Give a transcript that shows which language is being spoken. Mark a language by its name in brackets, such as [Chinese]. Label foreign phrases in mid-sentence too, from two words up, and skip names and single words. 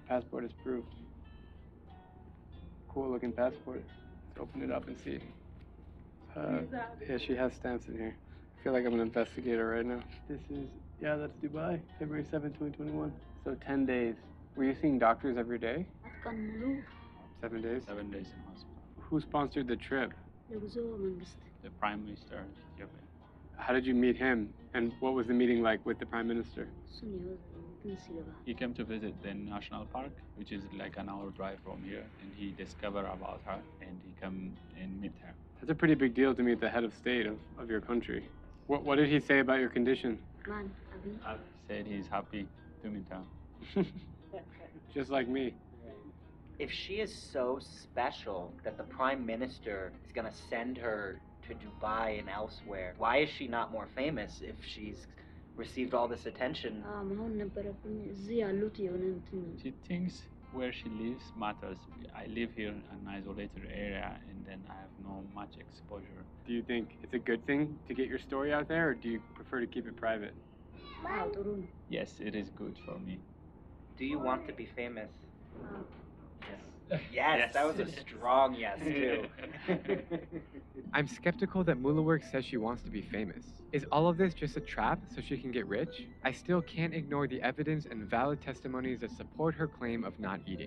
[English] Passport is proof. Cool looking passport. Let's open it up and see. Yeah, she has stamps in here. I feel like I'm an investigator right now. This is, yeah, that's Dubai, February 7th, 2021. So 10 days. Were you seeing doctors every day? [Amharic] ቀን ሙሉ [English] 7 days? 7 days in hospital. Who sponsored the trip? [Amharic] ለጉዞ መንግስት [English] The Prime Minister of Ethiopia. How did you meet him? And what was the meeting like with the Prime Minister? [Amharic] እሱን እንትን ሲገባ [English] He came to visit the national park, which is like an hour drive from here, and he discovered about her, and he come and meet her. That's a pretty big deal to meet the head of state of your country. What did he say about your condition? [Amharic] ማን አብይ [English] Said he's happy to meet her. Just like me. If she is so special that the Prime Minister is going to send her to Dubai and elsewhere, why is she not more famous if she's received all this attention? [Amharic] መሆን ነበረብኝ እዚህ ያሉት የሆነ እንትን [English] She thinks where she lives matters. I live here in an isolated area, and then I have no much exposure. Do you think it's a good thing to get your story out there, or do you prefer to keep it private? [Amharic] አዎ ጥሩ ነው። [English] Yes, it is good for me. Do you want to be famous? [Amharic] አዎ [English] Yes, that was a strong yes, too. I'm skeptical that Mulawork says she wants to be famous. Is all of this just a trap so she can get rich? I still can't ignore the evidence and valid testimonies that support her claim of not eating.